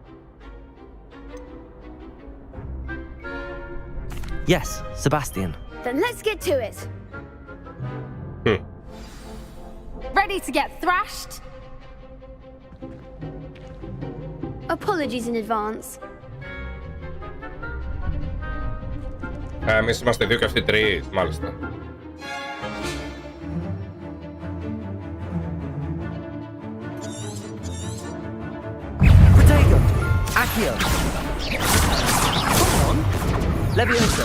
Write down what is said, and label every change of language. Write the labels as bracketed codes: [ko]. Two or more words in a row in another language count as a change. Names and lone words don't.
[en] Yes, Sebastian. Then let's get to it. Ready to get thrashed? Apologies in advance. [el] Εμείς είμαστε δύο και αυτοί τρεις, μάλιστα. [en] Accio. Come on. Levioso.